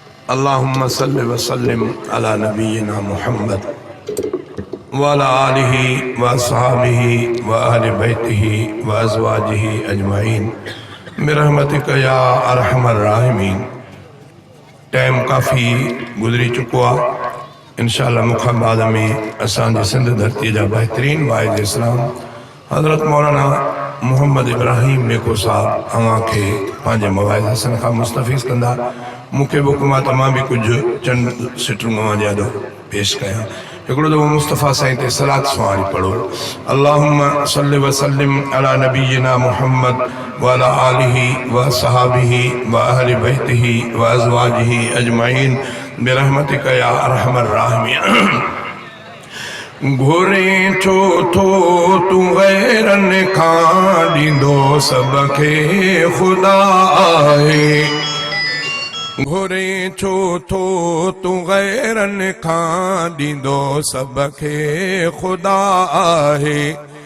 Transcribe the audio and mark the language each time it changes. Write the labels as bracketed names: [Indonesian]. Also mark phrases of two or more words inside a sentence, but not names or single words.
[Arabic] اللهم صل وسلم على نبينا محمد وعلى آله وأصحابه وأهل بيته وأزواجه أجمعين برحمتك يا أرحم الراحمين. [Sindhi] ٽائيم ڪافي گذري چڪو آهي. انشاءالله، مون کان بعد ۾ اسان جي سنڌ ڌرتي جا بهترين واعظ اسلام حضرت مولانا محمد ابراهيم ميڪو صاحب اوهان کي پنهنجي مواعظ حسن کان مستفيض ڪندا. مون کي به حڪم آهي ته مان به ڪجهه چند سٽرنگ اوهان جي آڏو پيش ڪيان. هڪڙو دفعو مصطفيٰ سائين تي صلات سواري پڙهو. [Arabic] اللهم صل وسلم على نبينا محمد وعلى آله وصحابه واهل بيته وازواجه اجمعين برحمتك يا ارحم الراحمين. [Sindhi] گهرين ڇو ٿو تون غيرن کان، ڏيندو سڀ کي خدا آهي. گهرين ڇو ٿو تون غيرن کان، ڏيندو سڀ کي خدا آهي.